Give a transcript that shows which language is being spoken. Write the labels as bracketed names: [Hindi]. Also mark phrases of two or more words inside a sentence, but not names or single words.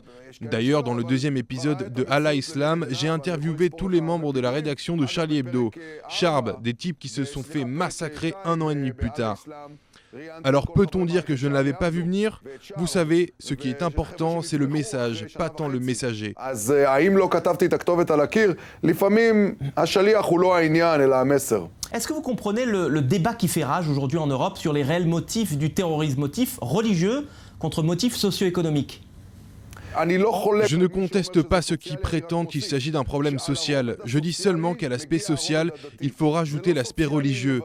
[French] D'ailleurs, dans le deuxième épisode de Allah Islam, j'ai interviewé tous les membres de la rédaction de Charlie Hebdo. Charb, des types qui se sont fait massacrer 1 an et demi plus tard. Alors peut-on dire que je ne l'avais pas vu venir? Vous savez, ce qui est important, c'est le message, pas tant le messager. [Hebrew] אז האם לא כתבתי את הכתובת על הקיר? לפעמים השליח הוא לא העניין, אלא המסר. [French] Est-ce que vous comprenez le débat qui fait rage aujourd'hui en Europe sur les réels motifs du terrorisme, motifs religieux contre motifs socio-économiques? Je ne conteste pas ceux qui prétendent qu'il s'agit d'un problème social. Je dis seulement qu'à l'aspect social, il faut rajouter l'aspect religieux.